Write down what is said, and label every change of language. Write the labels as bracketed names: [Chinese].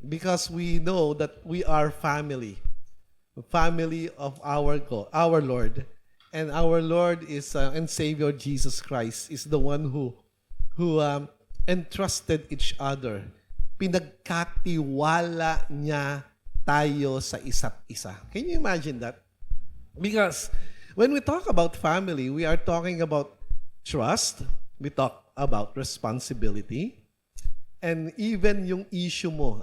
[English] Because we know that we are family. Family of our Lord. And our Lord is and Savior Jesus Christ is the one who entrusted each other. [Filipino] Pinagkatiwala niya tayo sa isa't isa. [English] Can you imagine that? Because when we talk about family, we are talking about trust, we talk about responsibility, and even [Filipino] yung issue mo.